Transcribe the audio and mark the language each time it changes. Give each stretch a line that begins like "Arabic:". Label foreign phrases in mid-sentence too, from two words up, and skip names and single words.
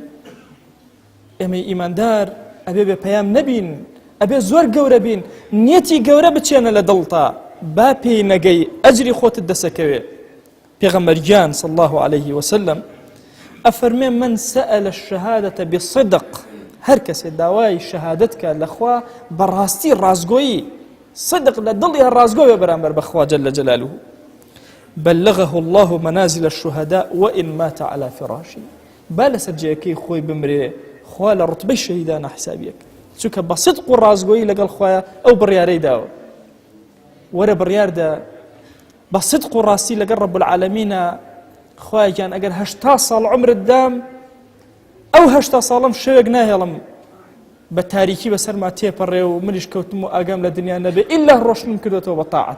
Central Kurdish: ئێمە ئیماندار ئەبێ بێ پەیام نەبین، ئەبێ زۆر گەورە بین، نیەتی گەورە بچێنە لە دڵتا، با پێی نەگەی ئەجری خۆتت دەسەکەوێ. پێغەمبەرگیان
Arabic: صلی الله عليه وسلم
Central Kurdish: ئەفەرمێ
Arabic: من سەئەلە الشەهادەتە بصدق،
Central Kurdish: هەر کەسێ داوای شەهادەت کە لەخوا بەڕاستی ڕازگۆیی صدق لە دڵی هەر ڕازگۆ بێ بەرامبەر بەخوا
Arabic: جەل جەلالوه بلغه الله منازل الشهداء وإن مات على فراشي،
Central Kurdish: با لەسەر جێگەکەی خۆی بمرێ خوا لە ڕوتبەی شەهیدانە حسابیەک، چونکە بە صدق و ڕازگۆیی لەگەڵ خوایە ئەو بڕیارەی داوە. وەرە بڕیاردا بە صدق و ڕاستی لەگەڵ
Arabic: رب العالمینە
Central Kurdish: خوایان ئەگەر 80 ساڵ عمرت دام ئەو 80 ساڵم شەوێک ناهێڵم بە تاریکی بەسەرما تێپەڕێ و منیش کەوتم و ئاگام لە دنیا نەبێ ئیلا ڕۆشنم کردوێتەوە بە تاعەت.